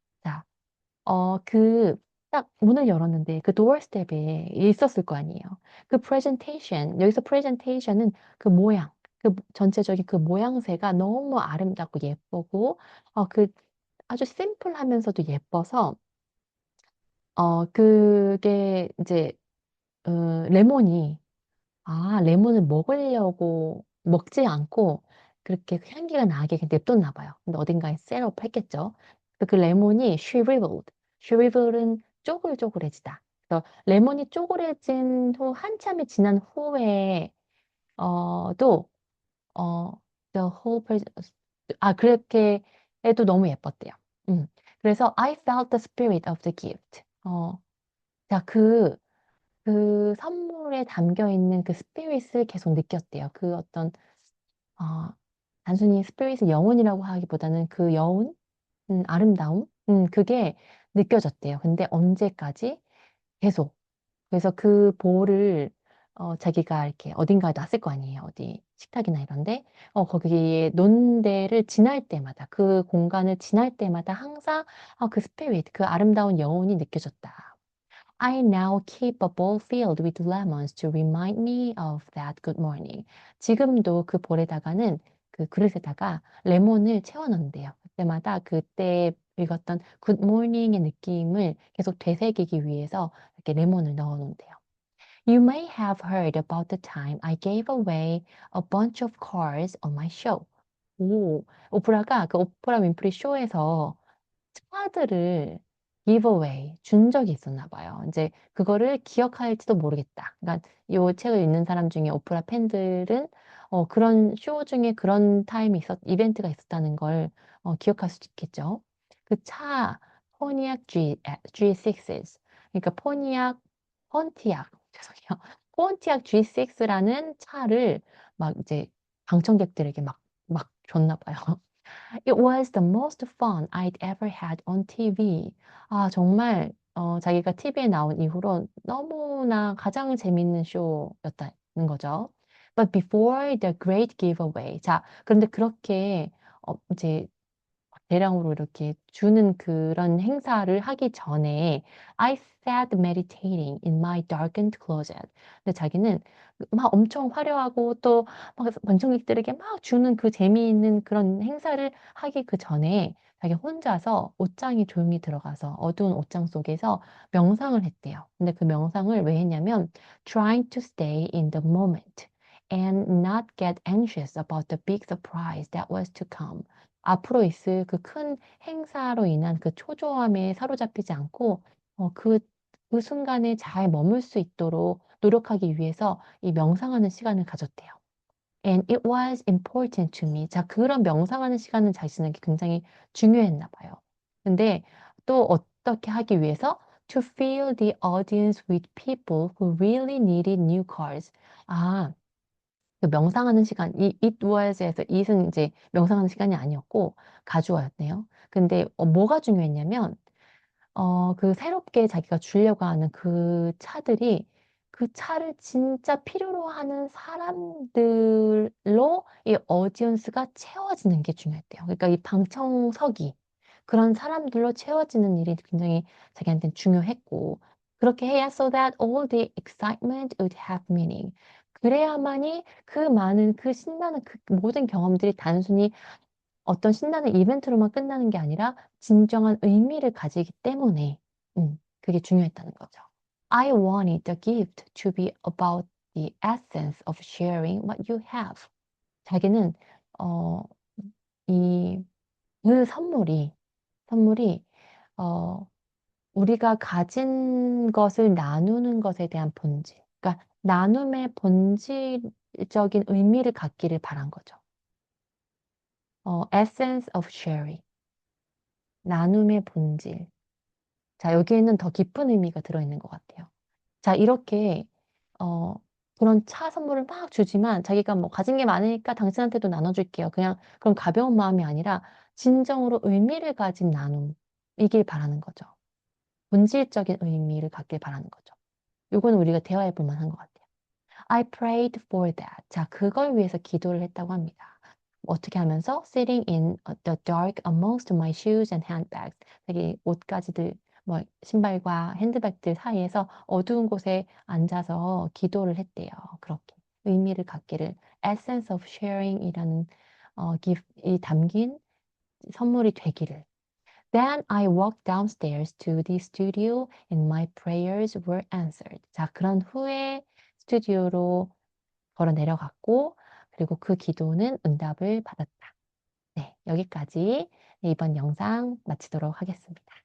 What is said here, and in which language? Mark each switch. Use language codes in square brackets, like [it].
[ko] 자, 딱 문을 열었는데 그 도어스텝에 있었을 거 아니에요. 그 여기서 presentation은 그 모양, 전체적인 그 모양새가 너무 아름답고 예쁘고, 그 아주 심플하면서도 예뻐서 그게 이제 레몬이 레몬을 먹으려고 먹지 않고 그렇게 향기가 나게 그냥 냅뒀나 봐요. 근데 어딘가에 셋업 했겠죠. 그 레몬이 shrivel은 쪼글쪼글해지다. 그래서 레몬이 쪼그레진 후 한참이 지난 후에 또 [en] the whole [ko] 그렇게 해도 너무 예뻤대요. 음. 그래서 [en] I felt the spirit of the gift. [ko] 자, 그 선물에 담겨 있는 그 스피릿을 계속 느꼈대요. 그 어떤, 어, 단순히 스피릿을 영혼이라고 하기보다는 그 여운, 아름다움, 그게 느껴졌대요. 근데 언제까지? 계속. 그래서 그 볼을 자기가 이렇게 어딘가에 놨을 거 아니에요. 어디 식탁이나 이런데 거기에 놓은 데를 지날 때마다 그 공간을 지날 때마다 항상 그 스피릿, 그 아름다운 여운이 느껴졌다. [en] I now keep a bowl filled with lemons to remind me of that good morning. [ko] 지금도 그 볼에다가는 그 그릇에다가 레몬을 채워 넣는데요. 그때마다 그때 읽었던 [en] good morning [ko] 의 느낌을 계속 되새기기 위해서 이렇게 레몬을 넣어 놓는데요. [en] You may have heard about the time I gave away a bunch of cars on my show. [ko] 오, 오프라가 그 오프라 윈프리 쇼에서 카드를 giveaway 준 적이 있었나 봐요. 이제 그거를 기억할지도 모르겠다. 그러니까 이 책을 읽는 사람 중에 오프라 팬들은 그런 쇼 중에 그런 이벤트가 있었다는 걸 기억할 수도 있겠죠. 그 차, 포니악 G6s. 그러니까 폰티악, 죄송해요. 폰티악 G6라는 차를 막 이제 방청객들에게 막 줬나 봐요. [en] It was the most fun I'd ever had on TV. [ko] 정말 자기가 TV에 나온 이후로 너무나 가장 재밌는 쇼였다는 거죠. [en] But before the great giveaway. [ko] 자, 그런데 그렇게 이제 대량으로 이렇게 주는 그런 행사를 하기 전에 [en] I sat meditating in my darkened closet. [ko] 근데 자기는 막 엄청 화려하고 또 막 관청객들에게 막 주는 그 재미있는 그런 행사를 하기 그 전에 자기 혼자서 옷장에 조용히 들어가서 어두운 옷장 속에서 명상을 했대요. 근데 그 명상을 왜 했냐면 [en] trying to stay in the moment and not get anxious about the big surprise that was to come. [ko] 앞으로 있을 그 큰 행사로 인한 그 초조함에 사로잡히지 않고 그 순간에 잘 머물 수 있도록 노력하기 위해서 이 명상하는 시간을 가졌대요. [en] And it was important to me. [ko] 자, 그런 명상하는 시간은 자신에게 굉장히 중요했나 봐요. 근데 또 어떻게 하기 위해서? [en] To fill the audience with people who really needed new cars. [ko] 그 명상하는 시간, [en] it was [ko] 에서 it은 이제 명상하는 시간이 아니었고 가주어였네요. 근데 뭐가 중요했냐면 그 새롭게 자기가 주려고 하는 그 차들이 그 차를 진짜 필요로 하는 사람들로 이 어디언스가 채워지는 게 중요했대요. 그러니까 이 방청석이 그런 사람들로 채워지는 일이 굉장히 자기한테는 중요했고 그렇게 해야 [en] so that all the excitement would have meaning. [ko] 그래야만이 그 많은 그 신나는 그 모든 경험들이 단순히 어떤 신나는 이벤트로만 끝나는 게 아니라 진정한 의미를 가지기 때문에 그게 중요했다는 거죠. [en] I wanted the gift to be about the essence of sharing what you have. [ko] 자기는 어, 이 그 선물이 어, 우리가 가진 것을 나누는 것에 대한 본질, 그러니까 나눔의 본질적인 의미를 갖기를 바란 거죠. [en] essence of sharing. [ko] 나눔의 본질. 자, 여기에는 더 깊은 의미가 들어있는 것 같아요. 자, 이렇게, 어, 그런 차 선물을 막 주지만 자기가 뭐 가진 게 많으니까 당신한테도 나눠줄게요. 그냥 그런 가벼운 마음이 아니라 진정으로 의미를 가진 나눔이길 바라는 거죠. 본질적인 의미를 갖길 바라는 거죠. 이거는 우리가 대화해 볼 만한 것 같아요. [en] I prayed for that. [ko] 자, 그걸 위해서 기도를 했다고 합니다. 어떻게 하면서? [en] Sitting in the dark amongst my shoes and handbags. [ko] 되게 옷가지들, 뭐 신발과 핸드백들 사이에서 어두운 곳에 앉아서 기도를 했대요. 그렇게 의미를 갖기를 [en] essence of sharing [ko] 이라는 이 담긴 선물이 되기를. [en] Then I walked downstairs to the studio and my prayers were answered. [ko] 자, 그런 후에 스튜디오로 걸어 내려갔고, 그리고 그 기도는 응답을 받았다. 네, 여기까지 이번 영상 마치도록 하겠습니다.